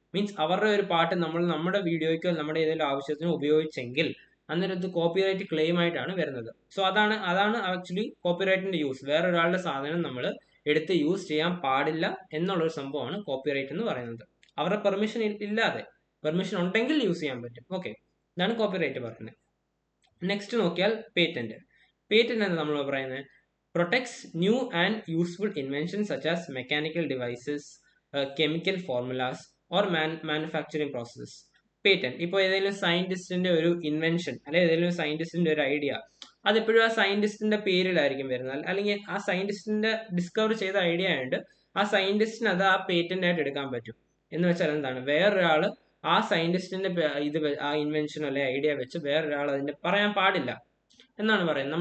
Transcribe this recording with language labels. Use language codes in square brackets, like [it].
[ml] Means അവരുടെ ഒരു പാട്ട് നമ്മൾ നമ്മുടെ വീഡിയോയ്ക്കോ നമ്മുടെ ഏതെങ്കിലും ആവശ്യത്തിനോ ഉപയോഗിച്ചെങ്കിൽ അന്നേരം ഇത് കോപ്പിറൈറ്റ് ക്ലെയിം ആയിട്ടാണ് വരുന്നത്. സോ അതാണ് ആക്ച്വലി കോപ്പിറൈറ്റിന്റെ യൂസ്. വേറൊരാളുടെ സാധനം നമ്മൾ എടുത്ത് യൂസ് ചെയ്യാൻ പാടില്ല എന്നുള്ളൊരു സംഭവമാണ് കോപ്പിറൈറ്റ് എന്ന് പറയുന്നത്. അവരുടെ പെർമിഷൻ ഇല്ലാതെ, പെർമിഷൻ ഉണ്ടെങ്കിൽ യൂസ് ചെയ്യാൻ പറ്റും. ഓക്കെ, ഇതാണ് കോപ്പിറൈറ്റ് പറയുന്നത്. നെക്സ്റ്റ് നോക്കിയാൽ പേറ്റന്റ്. പേറ്റന്റ് എന്ന് നമ്മൾ പറയുന്നത് [en] protects new and useful inventions such as mechanical devices, chemical formulas or manufacturing processes. [ml] Patent ഇപ്പോൾ ഏതെങ്കിലും സയന്റിസ്റ്റിന്റെ ഒരു ഇൻവെൻഷൻ അല്ലെങ്കിൽ ഏതെങ്കിലും സയന്റിസ്റ്റിന്റെ ഒരു ഐഡിയ, അതെപ്പോഴും ആ സയന്റിസ്റ്റിന്റെ പേരിലായിരിക്കും വരുന്നത്. അല്ലെങ്കിൽ ആ സയന്റിസ്റ്റിന്റെ ഡിസ്കവർ ചെയ്ത ഐഡിയ ആയതുകൊണ്ട് ആ സയന്റിസ്റ്റിന് അത് ആ പേറ്റന്റ് ആയിട്ട് എടുക്കാൻ പറ്റും. എന്ന് വെച്ചാൽ എന്താണ്, വേറൊരാള് ആ സയന്റിസ്റ്റിന്റെ ഇത് ആ ഇൻവെൻഷൻ അല്ലെ ഐഡിയ വെച്ച് വേറൊരാൾ അതിന്റെ പറയാൻ പാടില്ല എന്നാണ് പറയുന്നത്.